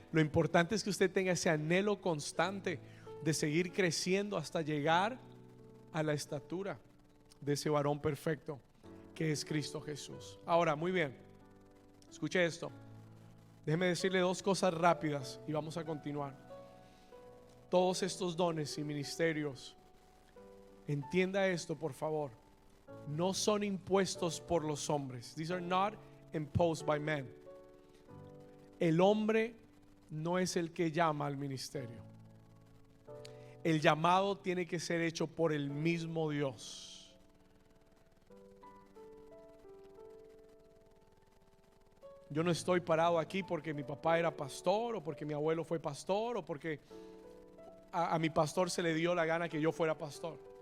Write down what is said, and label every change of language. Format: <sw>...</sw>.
<es>Lo importante es que usted tenga ese anhelo constante de seguir creciendo hasta llegar a la estatura de ese varón perfecto que es Cristo Jesús. Ahora, muy bien, escuche esto. Déjeme decirle dos cosas rápidas y vamos a continuar. Todos estos dones y ministerios, entienda esto por favor, no son impuestos por los hombres.</es> <en>These are not imposed by men.</en> <es>El hombre no es el que llama al ministerio. El llamado tiene que ser hecho por el mismo Dios. Yo no estoy parado aquí porque mi papá era pastor o porque mi abuelo fue pastor o porque a mi pastor se le dio la gana que yo fuera pastor.</es>